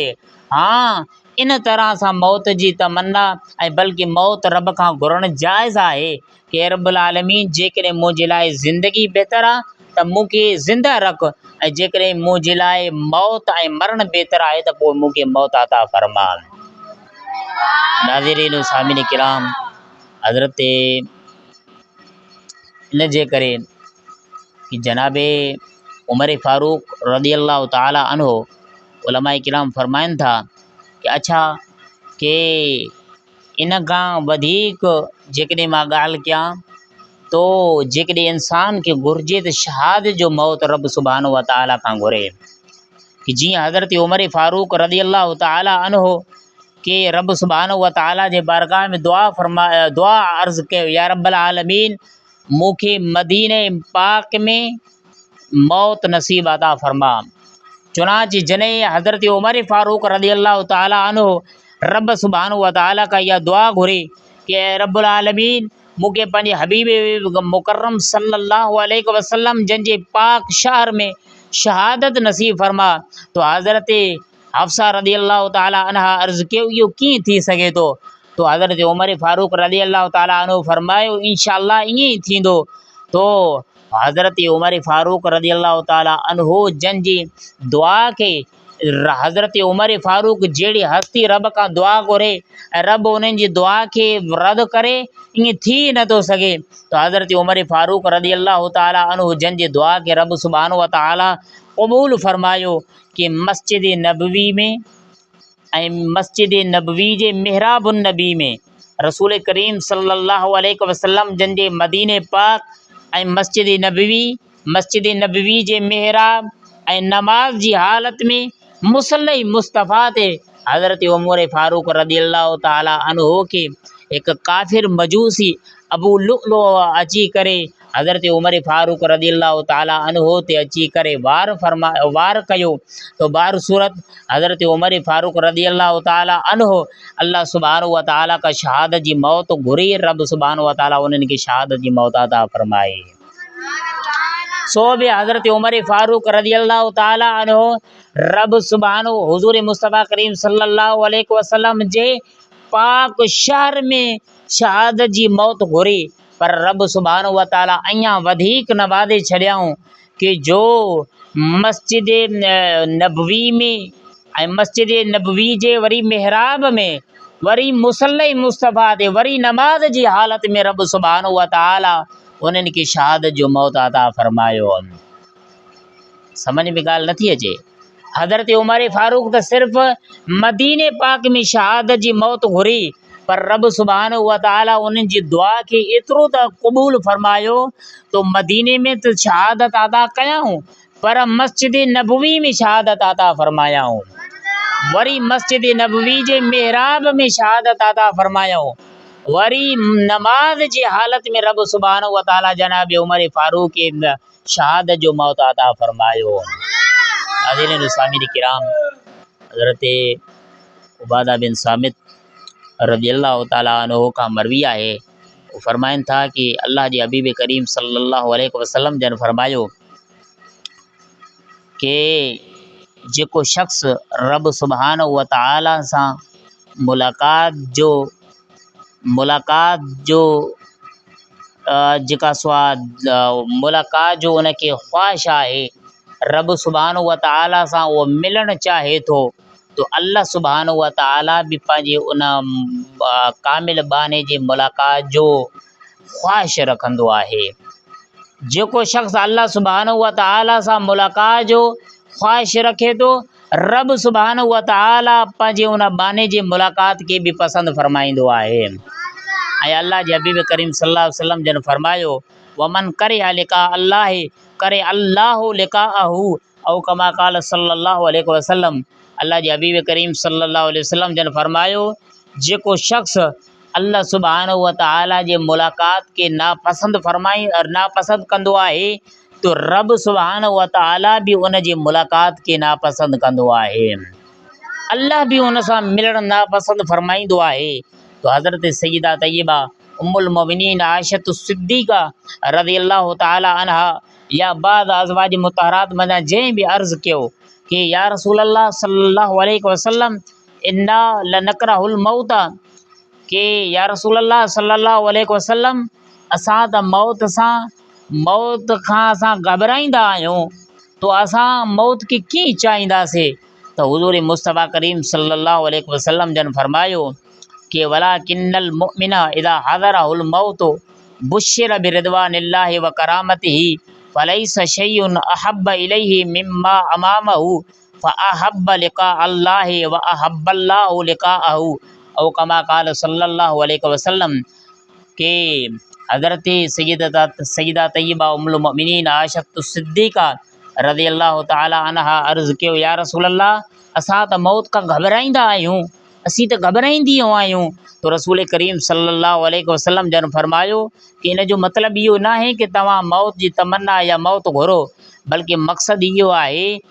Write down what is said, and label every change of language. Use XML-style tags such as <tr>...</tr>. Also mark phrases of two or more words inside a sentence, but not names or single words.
<sd>हाँ, इन तरह सां मौत जी तमन्ना ऐं बल्कि मौत रब खां घुरणु जाइज़ आहे कि</sd> <ar>ربّ العالمين</ar> <sd>जेकॾहिं मुंहिंजे लाइ ज़िंदगी बहितरु आहे त मूंखे ज़िंदा रख, ऐं जेकॾहिं मुंहिंजे लाइ मौत ऐं मरणु बहितरु आहे त पोइ मूंखे मौत अता फरमा। नाज़रीन व सामिन किराम, हज़रत इन जे करे कि जनाब उमर फ़ारूक</sd> <ar>رضي الله تعالى عنه</ar> <sd>उलमाए किराम फरमाइनि था कि अच्छा कि इन खां वधीक जेकॾहिं मां ॻाल्हि कयां तो जेकॾहिं इंसान खे घुरिजे त शहादत जो मौत रब</sd> <ar>سبحانه وتعالى</ar> <sd>खां घुरे, कि जीअं हज़रत उमर फ़ारूक</sd> <ar>رضي الله تعالى عنه</ar> <sd>कि रब</sd> <ar>سبحانه وتعالى</ar> <sd>जे बारगाह में दुआ अर्ज़ु कयो,</sd> <ar>يا ربّ العالمين</ar> <sd>मूंखे मदीने पाक में मौत नसीब अता फरमा, चुनांचे जॾहिं हज़रत उमर फ़ारूक</sd> <ar>رضي الله تعالى عنه</ar> <sd>रब</sd> <ar>سبحانه وتعالى</ar> <sd>का इहा दुआ घुरी कि ए</sd> <ar>ربّ العالمين</ar> <sd>मूंखे पंहिंजे हबीब मुकर्रम</sd> <ar>صلى الله عليه وسلم</ar> <sd>जंहिंजे पाक शहर में शहादत नसीब फरमा। तो हज़रत हफ्सा</sd> <ar>رضي الله تعالى عنها</ar> <sd>अर्ज़ु कयो इहो कीअं थी सघे थो। तो हज़रत उमर फ़ारूक</sd> <ar>رضي الله تعالى عنه</ar> <sd>फरमायो इंशाअल्लाह ईअं ई थींदो। तो हज़रत उमर फ़ारूक</sd> <ar>رضي الله تعالى عنه</ar> <sd>जंहिंजी दुआ खे हज़रत उमर फ़ारूक जहिड़ी हस्ती रब खां दुआ घुरे ऐं रब उन्हनि जी दुआ खे रद्द करे ईअं थी नथो सघे। तो हज़रत उमर फ़ारूक</sd> <ar>رضي الله تعالى عنه</ar> <sd>जंहिंजी दुआ खे रब</sd> <ar>سبحانه وتعالى</ar> <sd>क़बूल फरमायो कि मस्जिद नबवी में ऐं मस्जिद नबवी जे मिहराबुन नबी में रसूल करीम</sd> <ar>صلى الله عليه وسلم</ar> <sd>जंहिंजे मदीने पाक ऐं मस्जिद नबवी जे मिहराब ऐं नमाज जी हालत में मुसल्ले मुस्तफ़ा ते हज़रत उमर फ़ारूक</sd> <ar>رضي الله تعالى عنه</ar> <sd>खे हिकु काफ़िर मजूसी अबू लुअलुअ अची करे हज़रत उमर फ़ारूक</sd> <ar>رضي الله تعالى عنه</ar> <sd>ते अची करे वार कयो। तो बार सूरत हज़रत उमर फ़ारूक</sd> <ar>رضي الله تعالى عنه الله سبحانه وتعالى</ar> <sd>का शहादत जी मौत घुरी रब</sd> <ar>سبحانه وتعالى</ar> <sd>उन्हनि खे शहादत जी मौत अता फरमाए। सो बि हज़रत उमर फ़ारूक</sd> <ar>رضي الله تعالى عنه</ar> <sd>रब सुब्हानहु हुज़ूर मुस्तफ़ा करीम</sd> <ar>صلى الله عليه وسلم</ar> <sd>जे पाक शहर में शहादत जी मौत घुरी। पर रब</sd> <ar>سبحانه وتعالى</ar> <sd>अञा वधीक नवाज़े छॾियाऊं कि जो मस्जिद नबवी में ऐं मस्जिद नबवी जे वरी मिहराब में वरी मुसल्ले मुस्तफ़ा ते वरी नमाज जी हालत में रब</sd> <ar>سبحانه وتعالى</ar> <sd>उन्हनि खे शहादत जो मौत अता फरमायो। समझ में ॻाल्हि नथी अचे। हज़रत उमर फ़ारूक त सिर्फ़ु मदीने पाक में शहादत जी मौत घुरी पर रब</sd> <ar>سبحانه وتعالى</ar> <sd>उन्हनि जी दुआ खे एतिरो त क़बूल फरमायो तो मदीने में त शहादत अता कयाऊं पर मस्जिद नबवी में शहादत अता फरमायाऊं, वरी मस्जिद नबवी जे मिहराब में शहादत अता फरमायाऊं, वरी नमाज जी हालत में रब</sd> <ar>سبحانه وتعالى</ar> <sd>जनाब उमर फ़ारूक खे शहादत जो मौत अता फरमायो। नाज़रीन सामिन किराम, हज़रत उबादा बिन सामित</sd> <ar>رضي الله تعالى عنه</ar> <sd>का मरवी आहे। वो फरमाइनि था कि अल्लाह जे हबीब करीम</sd> <ar>صلى الله عليه وسلم</ar> <sd>जन फरमायो कि जेको शख़्स रब</sd> <ar>سبحانه وتعالى</ar> <sd>सां मुलाक़ात जो जेका मुलाक़ात जो उनखे ख़्वाहिश आहे, रब</sd> <ar>سبحانه وتعالى</ar> <sd>सां उहो मिलणु चाहे थो तो</sd> <ar>الله سبحانه وتعالى</ar> <sd>बि पंहिंजे उन कामिल बाने जे मुलाक़ात जो ख़्वाहिश रखंदो आहे। जेको शख़्स</sd> <ar>الله سبحانه وتعالى</ar> <sd>सां मुलाक़ात जो ख़्वाहिश रखे थो रब</sd> <ar>سبحانه وتعالى</ar> <sd>पंहिंजे उन बाने जे मुलाक़ात खे बि पसंदि फरमाईंदो आहे। ऐं अल्लाह जे हबीब करीम</sd> <ar>صلى الله عليه وسلم</ar> <sd>जन फरमायो</sd> <ar>ومن كره لقاء الله كره الله لقاءه أو كما قال صلى الله عليه وسلم.</ar> <sd>अल्लाह जे हबीब करीम</sd> <ar>صلى الله عليه وسلم</ar> <sd>जन फरमायो जेको शख़्स</sd> <ar>الله سبحانه وتعالى</ar> <sd>जे मुलाक़ात खे नापसंद कंदो आहे तो रब</sd> <ar>سبحانه وتعالى</ar> <sd>बि उन जी मुलाक़ात खे नापसंद कंदो आहे, अल्लाह बि उन सां मिलणु नापसंद फरमाईंदो आहे। तो हज़रत सय्यदा तय्यबा</sd> <ar>أم المؤمنين</ar> <sd>आयशा सिद्दीक़ा</sd> <ar>رضي الله تعالى عنها</ar> <sd>या बाद अज़वाज मुतहरात मंझां जंहिं बि अर्ज़ु कयो कि</sd> <ar>يا رسول الله صلى الله عليه وسلم إنا لنكره الموت</ar> <sd>कि</sd> <ar>يا رسول الله صلى الله عليه وسلم</ar> <sd>असां त मौत खां असां घबराईंदा आहियूं तो असां मौत खे कीअं चाहींदासीं। तो हुज़ूर मुस्तफ़ा करीम</sd> <ar>صلى الله عليه وسلم</ar> <sd>जन फरमायो कि</sd> <ar>ولكن المؤمن إذا حضره الموت بشر برضوان الله وكرامته فليس شيء أحب إليه مما أمامه فأحب لقاء الله وأحب الله لقاءه أو كما قال صلى الله عليه وسلم</ar> <sd>के हज़रत सय्यदा तय्यबा</sd> <ar>أم المؤمنين</ar> <sd>आयशा सिद्दीक़ा</sd> <ar>رضي الله تعالى عنها</ar> <sd>अर्ज़ु कयो</sd> <ar>يا رسول الله</ar> <sd>असां त मौत खां घबराईंदा आहियूं, असीं त घबराईंदियूं आहियूं। तो रसूल करीम</sd> <ar>صلى الله عليه وسلم</ar> <sd>जन फरमायो कि इन जो मतिलबु इहो न आहे कि तव्हां मौत जी तमन्ना या मौत घुरो, बल्कि मक़सदु इहो आहे</sd>